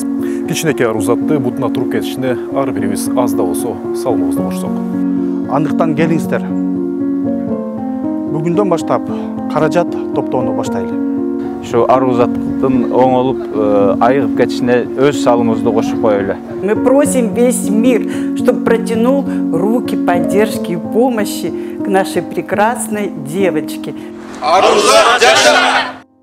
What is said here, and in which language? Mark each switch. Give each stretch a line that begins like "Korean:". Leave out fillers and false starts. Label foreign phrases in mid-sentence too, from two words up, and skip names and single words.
Kyrgyz: Кичинекей Арузатты бутуна туруп кетишине ар бирибиз аз да болсо салымыбызды кошсок. Андыктан келиңиздер. Бүгүндөн баштап каражат топтоону баштайлы. Şu Арузаттын оңолуп айыгып кетишине өз салымыбызды кошуп коелу.
Russian: Мы просим весь мир, чтобы протянул руки поддержки и помощи к нашей прекрасной девочке.
Kyrgyz: Арузат жаша!